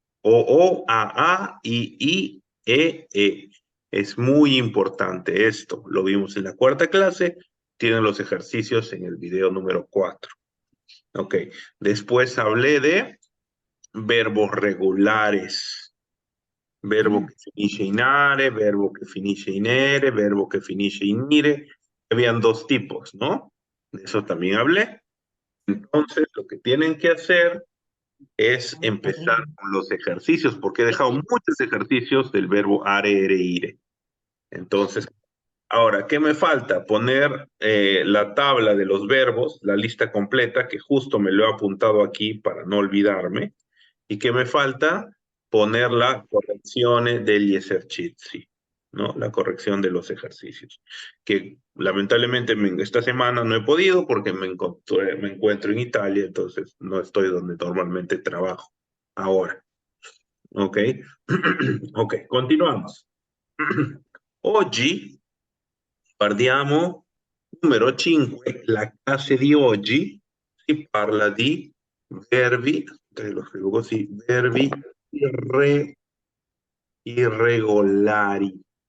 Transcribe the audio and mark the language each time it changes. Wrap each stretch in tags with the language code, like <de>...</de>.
<es>O, a, I, e. Es muy importante esto. Lo vimos en la cuarta clase. Tienen los ejercicios en el video número 4. Ok. Después hablé de verbos regulares.</es> <it>Verbo che finisce in are, verbo che finisce in ere, verbo che finisce in ire.</it> <es>Habían dos tipos, ¿no? De eso también hablé. Entonces, lo que tienen que hacer es empezar con los ejercicios, porque he dejado muchos ejercicios del verbo are, ere, ire. Entonces, ahora, ¿qué me falta? Poner la tabla de los verbos, la lista completa, que justo me lo he apuntado aquí para no olvidarme. ¿Y qué me falta? Poner la corrección</es> <it>degli esercizi,</it> <es>¿no? La corrección de los ejercicios. Que lamentablemente esta semana no he podido porque me encuentro en Italia, entonces no estoy donde normalmente trabajo ahora. Ok? Ok, continuamos.</es> <it>Oggi parliamo, numero 5, la classe di oggi si parla di verbi, lo scrivo così, verbi irregolari.</it>